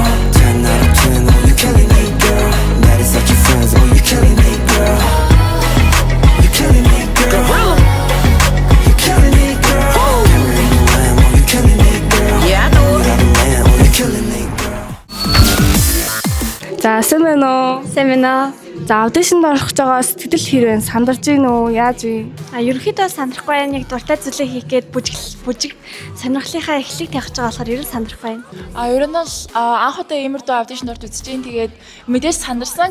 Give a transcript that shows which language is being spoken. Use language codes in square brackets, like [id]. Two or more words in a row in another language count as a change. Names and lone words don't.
[en] 10 out of 10, oh, you're killing me, girl. That is such your friends, oh, you're killing me, girl. You're killing me, girl. You're killing me, girl. Carrying the lamb, oh, you're killing me, girl. Yeah, I know. You got a man, oh, you're killing me, girl. [mn] За сайн байна уу? Сайн байна. За аудишнд орох гэж байгаа сэтгэл хэрвэн сандарч гин үү? Яаж вэ? Ерөнхийдөө сандрахгүй байна. Яг дуртай зүйлээ хийх гээд бүжиг сонирхлынхаа эхлэлийг тавьж байгаа болохоор ер нь сандрах байна. Ер нь бол анх удаа иймэрдүү аудишнд орж үзэж гин тэгээд мэдээж сандарсан.